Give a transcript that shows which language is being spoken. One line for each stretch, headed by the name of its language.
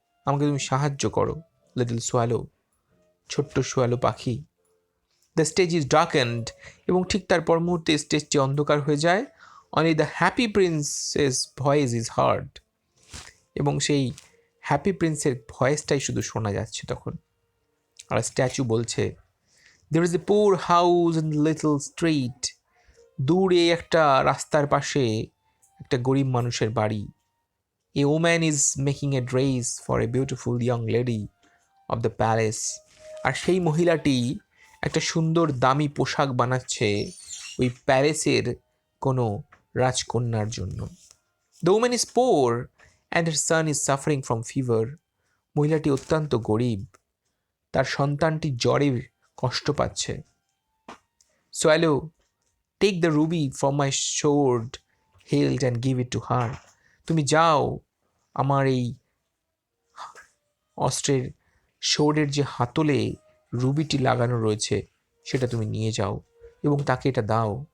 Bangla: আমাকে তুমি সাহায্য করো, লিটল সোয়ালো, ছোট্ট সোয়ালো পাখি।
English: The stage is darkened.
Bangla: এবং ঠিক তার পর মুহূর্তে স্টেজটি অন্ধকার হয়ে যায়।
English: Only the happy prince's voice is heard.
Bangla: এবং সেই হ্যাপি প্রিন্সের ভয়েসটাই শুধু শোনা যাচ্ছে তখন। আর স্ট্যাচু বলছে,
English: there is a poor house in the little street.
Bangla: দূরে একটা রাস্তার পাশে একটা গরিব মানুষের বাড়ি।
English: A woman is making a dress for a beautiful young lady of the palace.
Bangla: আর সেই মহিলাটি একটা সুন্দর দামি পোশাক বানাচ্ছে ওই প্যালেসের কোনো রাজকন্যার জন্য।
English: The woman is poor and her son is suffering from fever.
Bangla: মহিলাটি অত্যন্ত গরিব, তার সন্তানটি জ্বরে কষ্ট পাচ্ছে।
English: Swallow, take the ruby from my sword hilt and give it to her.
Bangla: তুমি যাও, আমার এই অস্ত্রের শোর্ডের যে হাতলে রুবিটি লাগানো রয়েছে সেটা তুমি নিয়ে যাও এবং তাকে এটা দাও।